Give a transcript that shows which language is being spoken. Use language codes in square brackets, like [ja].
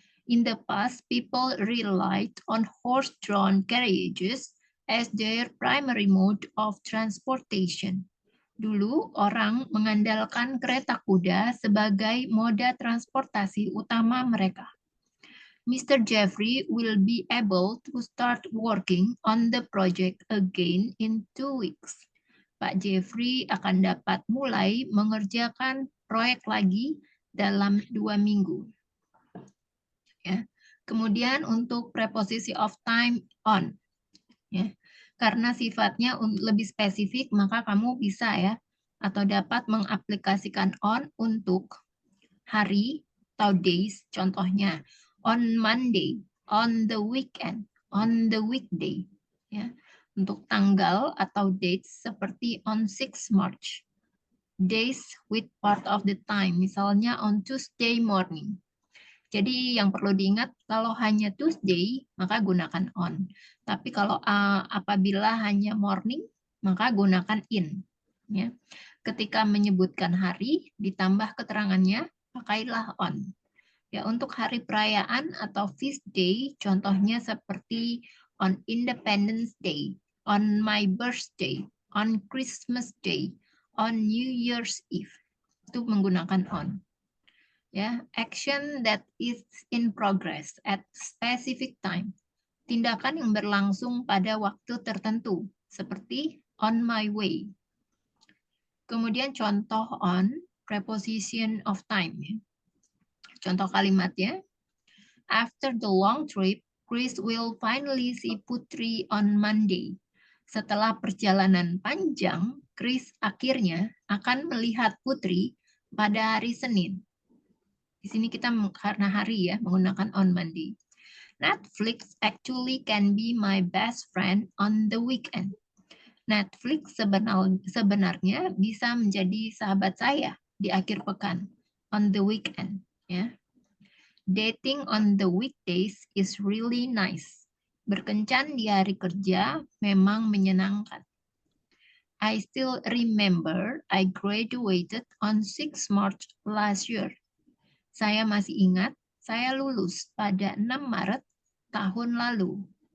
[en] In the past, people relied on horse-drawn carriages as their primary mode of transportation. [id] Dulu, orang mengandalkan kereta kuda sebagai moda transportasi utama mereka. Mr. [en] Jeffrey will be able to start working on the project again in 2 weeks. [id] Pak Jeffrey akan dapat mulai mengerjakan proyek lagi dalam 2 minggu. Ya. Kemudian untuk preposisi [en] of time on. [id] Ya. Karena sifatnya lebih spesifik, maka kamu bisa ya atau dapat mengaplikasikan on untuk hari atau days, contohnya [en] on Monday, on the weekend, on the weekday. [id] Ya. Untuk tanggal atau dates seperti [en] on 6 March. Days with part of the time, [id] misalnya [en] on Tuesday morning. [id] Jadi yang perlu diingat, kalau hanya Tuesday, maka gunakan on. Tapi kalau apabila hanya morning, maka gunakan in. Ya. Ketika menyebutkan hari, ditambah keterangannya, pakailah on. Ya, untuk hari perayaan atau feast day, contohnya seperti [en] on Independence Day, on my birthday, on Christmas Day, on New Year's Eve. [id] Itu menggunakan on. Ya, [en] action that is in progress at specific time. [id] Tindakan yang berlangsung pada waktu tertentu, seperti [en] on my way. [id] Kemudian contoh on, [en] preposition of time. [id] Ya. Contoh kalimatnya, [en] after the long trip, Chris will finally see Putri on Monday. [id] Setelah perjalanan panjang, Chris akhirnya akan melihat Putri pada hari Senin. Di sini kita karena hari ya, menggunakan on Monday. [en] Netflix actually can be my best friend on the weekend. [id] Netflix sebenarnya bisa menjadi sahabat saya di akhir pekan, [en] on the weekend. [id] Ya. [en] Dating on the weekdays is really nice. [id] Berkencan di hari kerja memang menyenangkan. [en] I still remember I graduated on 6 March last year. [id] Saya masih ingat, saya lulus pada 6 Maret tahun lalu.